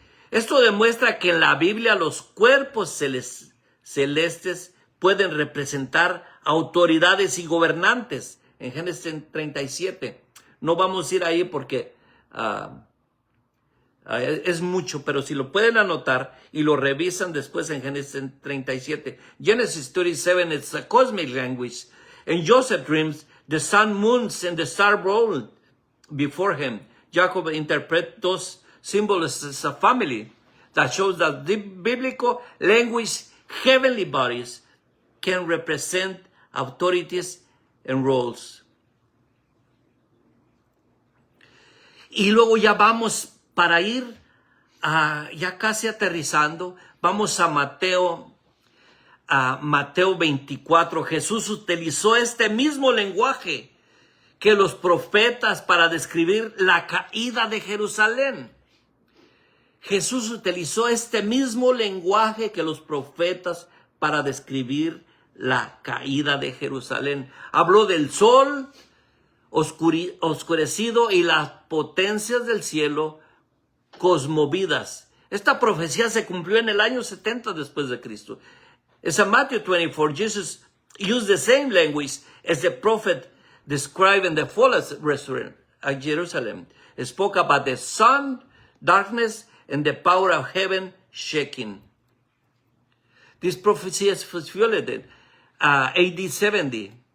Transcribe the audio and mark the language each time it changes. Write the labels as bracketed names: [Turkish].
[Spanish] Esto demuestra que en la Biblia los cuerpos celestes pueden representar autoridades y gobernantes. En Génesis 37. No vamos a ir ahí porque es mucho, pero si lo pueden anotar y lo revisan después en Génesis 37. [English] Genesis 37 is a cosmic language. In Joseph dreams, the sun, moons, and the star rolled before him. Jacob interprets those symbols as a family that shows that the biblical language, heavenly bodies, can represent authorities and roles. [Spanish] Y luego ya vamos para ir ya casi aterrizando. Vamos a Mateo 24. Jesús utilizó este mismo lenguaje que los profetas para describir la caída de Jerusalén. Jesús utilizó este mismo lenguaje que los profetas para describir la caída de Jerusalén. Habló del sol oscurecido y las potencias del cielo cosmovidas. Esta profecía se cumplió en el año 70 después de Cristo. [English] As in Matthew 24, Jesus used the same language as the prophet describing the fall of Jerusalem. He spoke about the sun, darkness, and the power of heaven shaking. This prophecy is fulfilled in AD 70.